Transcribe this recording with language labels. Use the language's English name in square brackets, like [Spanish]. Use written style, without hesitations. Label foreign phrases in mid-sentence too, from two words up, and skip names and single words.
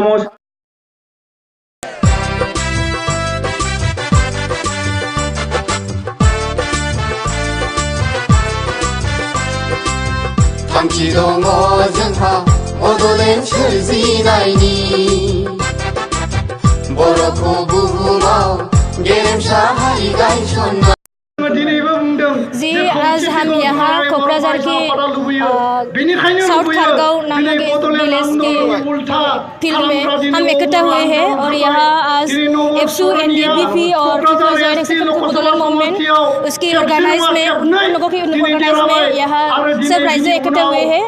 [Bodo] थांखि दङ जोंहा बड'लेण्ड सोरजिनायनि बर'खौ बुहुमाव गेरेमसा हारि गायसननाय [Hindi] जी आज हम यहाँ कोकराझार के साउथ खारगांव नामक विलेज के फील्ड में हम इकट्ठा हुए हैं और यहाँ आज एफसू एनडीपीपी और बडोलेंड मूवमेंट उसकी ऑर्गेनाइज में उन लोगों की ऑर्गेनाइज में यहाँ सब राज्य इकट्ठे हुए हैं।